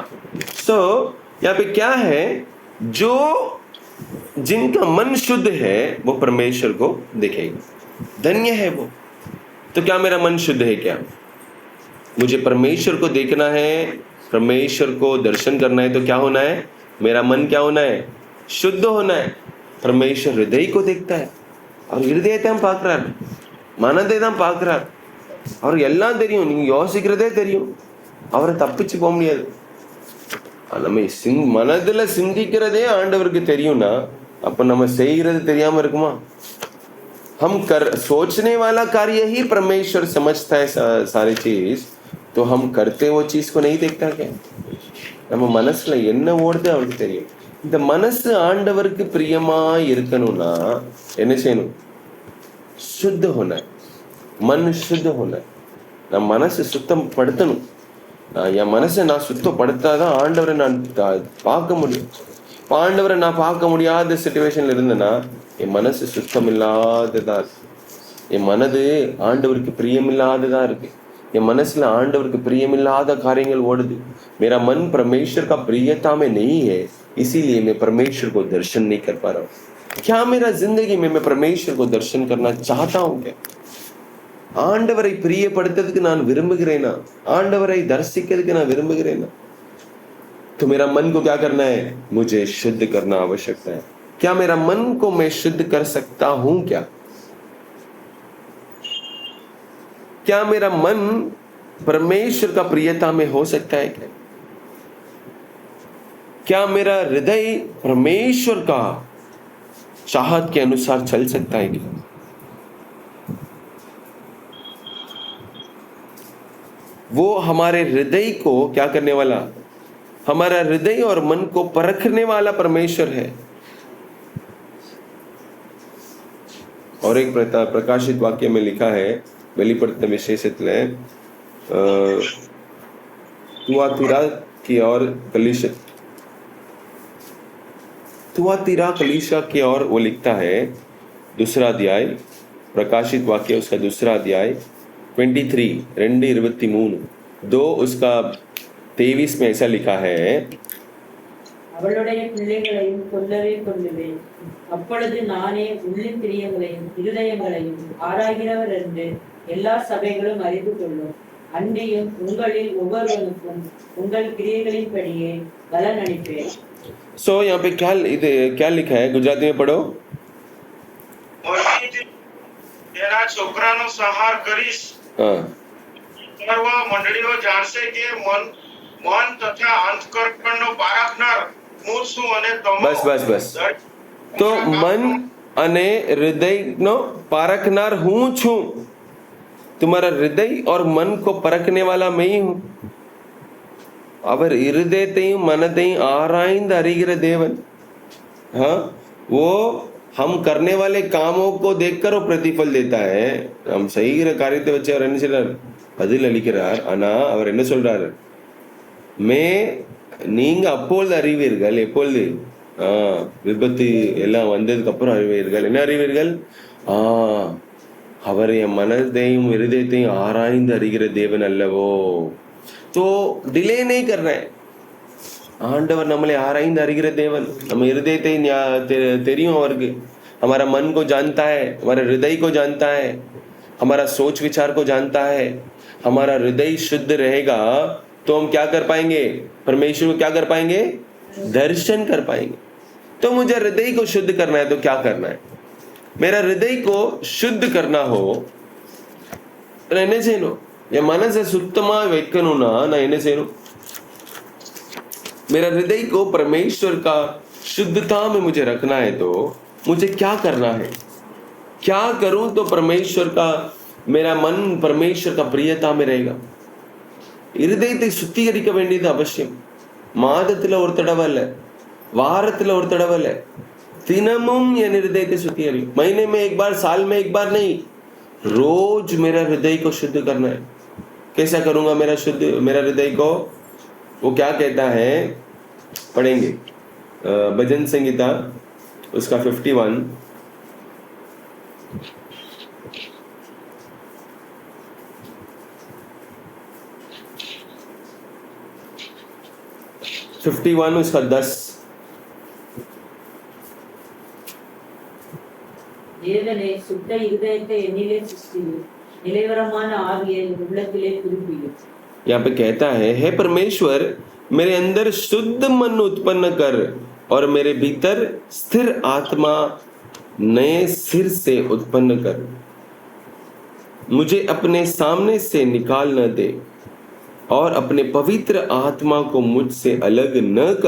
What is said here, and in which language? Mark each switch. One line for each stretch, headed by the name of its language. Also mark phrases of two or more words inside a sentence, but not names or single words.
Hindi: सो यहाँ पे क्या है, जो जिनका मन शुद्ध है वो परमेश्वर को देखेगा, धन्य है वो। तो क्या मेरा मन शुद्ध है, क्या मुझे परमेश्वर को देखना है, परमेश्वर को दर्शन करना है, तो क्या होना है, मेरा मन क्या होना है, शुद्ध होना है। परमेश्वर हृदय को देखता है, और हृदय
Tamil: தான் பார்க்கிறார், மனதை தான் பார்க்கிறார், அவர் எல்லாம் தெரியும், நீங்க யோசிக்கிறதே தெரியும், அவரை தப்பிச்சு போக முடியாது। நம்ம மனதுல சிந்திக்கிறதே ஆண்டவருக்கு தெரியும்னா அப்ப நம்ம செய்கிறது தெரியாம இருக்குமா?
Hindi: हम सोचने वाला कार्य ही परमेश्वर समझता है सारी चीज, तो हम करते वो चीज को नहीं देखता क्या?
Tamil: நம்ம மனசுல என்ன ஓடுது அவருக்கு தெரியும்। இந்த மனசு ஆண்டவருக்கு பிரியமா இருக்கணும்னா என்ன செய்யணும்?
Hindi: शुद्ध होना है, मन शुद्ध होना है।
Tamil: நம்ம மனசு சுத்தம் படுத்தணும்। என் மனசை நான் சுத்தப்படுத்தாதான் ஆண்டவரை நான் பார்க்க முடியும்। ஆண்டவரை நான் பார்க்க முடியாத சிச்சுவேஷன்ல இருந்தேன்னா என் மனசு சுத்தம் இல்லாததா இருக்கு, என் மனது ஆண்டவருக்கு பிரியமில்லாததா இருக்கு, என் मनसல ஆண்டவருக்கு பிரியமில்லாத காரியங்கள் ஓடுது।
Hindi: मेरा मन परमेश्वर का प्रियता में नहीं है, इसीलिए मैं परमेश्वर को दर्शन नहीं कर पा रहा हूँ। क्या मेरा जिंदगी में मैं परमेश्वर को दर्शन करना चाहता हूँ क्या?
Tamil: ஆண்டவரை பிரியப்படுத்துறதுக்கு நான் விரும்புகிறேனா? ஆண்டவரை தரிசிக்கிறதுக்கு நான் விரும்புகிறேனா?
Hindi: तो मेरा मन को क्या करना है? मुझे शुद्ध करना आवश्यकता है। क्या मेरा मन को मैं शुद्ध कर सकता हूं क्या? क्या मेरा मन परमेश्वर का प्रियता में हो सकता है क्या? क्या मेरा हृदय परमेश्वर का चाहत के अनुसार चल सकता है क्या? वो हमारे हृदय को क्या करने वाला, हमारा हृदय और मन को परखने वाला परमेश्वर है। और एक प्रकाशित वाक्य में लिखा है,
Tamil: வெளிப்படுத்தின விசேஷத்துல
Hindi: तुआतीरा की ओर कलीसिया की ओर वो लिखता है, दूसरा अध्याय, प्रकाशित वाक्य उसका दूसरा अध्याय 23 2 उसका 23 में ऐसा लिखा है,
Tamil: அவளுடைய பிள்ளைகளையும் கொல்லவே கொல்லுவேன், அப்பொழுது நானே உள்ளின் பிரியங்களையும் இருதயங்களையும் ஆராய்கிறவர் என்று எல்லா சபைகளும் அறிந்து கொள்ளும். அன்றியும் உங்களில் ஒவ்வொருவனுக்கும் உங்கள் கிரியைகளின்படியே பலன் அளிப்பேன்.
Hindi: सो यहाँ पे क्या लिखा है? गुजराती में पढ़ो।
Gujarati: તેરા છોકરાનો સંહાર કરીશ, સર્વ મંડળીઓ જાણશે કે મન તથા અંતઃકરણનો પારખનાર હું છું અને તમે બસ તો મન અને હૃદયનો પારખનાર હું છું।
Hindi: तुम्हारा हृदय और मन को परखने वाला मैं ही हूं।
Tamil: அவர் இருதயத்தையும் மனதையும் ஆராய்ந்து அறிகிற தேவன்।
Hindi: हाँ, वो हम करने वाले कामों को देखकर वो प्रतिफल देता है।
Tamil: हम செய்கிற காரியத்தை வச்சு அவர் என்ன செய்றார்? பதில் அளிக்கிறார்। ஆனா அவர் என்ன சொல்றாரு? நீங்க அப்பொழுது அறிவீர்கள், எப்பொழுது விபத்து எல்லாம் வந்ததுக்கு அப்புறம் அறிவீர்கள்। என்ன அறிவீர்கள்? அவர் என் மனதையும் இருதயத்தையும் ஆராய்ந்து அறிகிற தேவன் அல்லவோ।
Hindi: तो डिले नहीं कर रहे हैं,
Tamil: ஆண்டவர் நம்மளை ஆராய்ந்து அறிகிற தேவன்। நம்ம இருதயத்தை தெரியும் அவருக்கு,
Hindi: हमारा मन को जानता है, हमारे हृदय को जानता है, हमारा सोच विचार को जानता है। हमारा हृदय शुद्ध रहेगा तो हम क्या कर पाएंगे? परमेश्वर को क्या कर पाएंगे? दर्शन कर पाएंगे। तो मुझे हृदय को शुद्ध करना है तो क्या करना है? मेरा हृदय को शुद्ध करना हो,
Tamil: என்ன செய்யணும்? என் மனசை சுத்தமா வைக்கணும்னா நான் என்ன செய்யணும்?
Hindi: मेरा हृदय को परमेश्वर का शुद्धता में मुझे रखना है तो मुझे क्या करना है? क्या करूं तो परमेश्वर का, मेरा मन परमेश्वर का प्रियता में रहेगा।
Tamil: இருதயத்தை சுத்திகரிக்க வேண்டியது அவசியம்। மாதத்துல ஒரு தடவை இல்ல, வாரத்துல ஒரு தடவை இல்ல, தினமும் என் हृदयத்தை சுத்திகரி।
Hindi: महीने में एक बार, साल में एक बार नहीं, रोज मेरा हृदय को शुद्ध करना है। कैसा करूंगा मेरा हृदय को? वो क्या कहता है, पढ़ेंगे भजन संगीता उसका 51 उसका 10।
Tamil: தேவனே, சுத்த இருதயத்தை என்னிலே சிருஷ்டியும், நிலைவரமான ஆவியை உள்ளத்திலே புதுப்பியும்।
Hindi: यहाँ पे कहता है, हे परमेश्वर, मेरे अंदर शुद्ध मन उत्पन्न कर और मेरे भीतर स्थिर आत्मा नए सिर से उत्पन्न कर। मुझे अपने सामने से निकाल न दे और अपने पवित्र आत्मा को मुझसे अलग न कर।